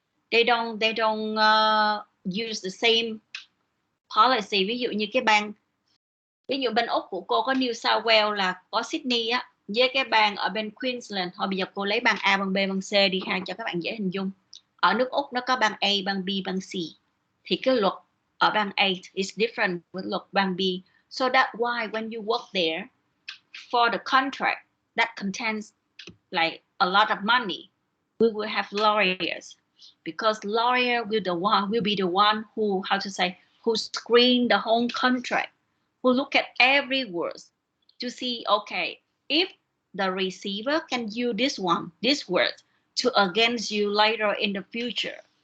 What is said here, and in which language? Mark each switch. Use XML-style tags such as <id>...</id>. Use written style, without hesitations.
<en>They don't use the same policy.</en> <vi>Ví dụ như cái bang, ví dụ bên Úc của cô có New South Wales là có Sydney á, với cái bang ở bên Queensland. Thôi bây giờ cô lấy bang A, bang B, bang C đi ha cho các bạn dễ hình dung. Ở nước Úc nó có bang A, bang B, bang C. Thì cái luật ở bang A</vi> <en>is different with</en> <vi>luật bang B.</vi> <en>So that's why when you work there for the contract that contains like a lot of money, we will have lawyers, because lawyer will be the one who, how to say, who screen the whole contract, who look at every word to see, okay, if the receiver can use this word to against you later in the future.</en>